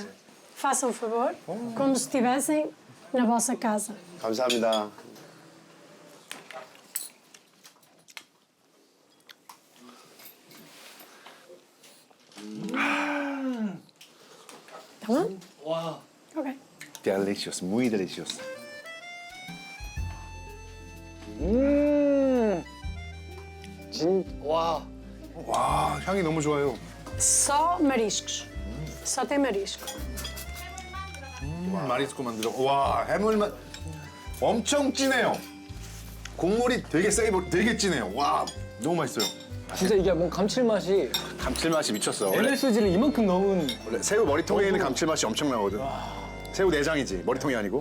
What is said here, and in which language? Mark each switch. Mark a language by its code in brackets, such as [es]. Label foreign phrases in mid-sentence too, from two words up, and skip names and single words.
[pt] Façam favor, como se estivessem na vossa casa. [ko] 감사합니다. [pt] Tá bom? [ko] 와. [en] Ok. Delicious, [es] muy delicioso. [ko] 와. 와, 향이 너무 좋아요. [pt] Só mariscos. Só tem marisco. [ko] 마리스코 만들어. 와, 해물맛 엄청 진해요. 국물이 되게 세게, 되게 진해요. 와, 너무 맛있어요. 진짜 이게 뭔 감칠맛이 감칠맛이 미쳤어. 원래, MSG를 이만큼 넣은 원래 새우 머리통에 있는 감칠맛이 엄청나거든. 새우 내장이지, 머리통이 아니고.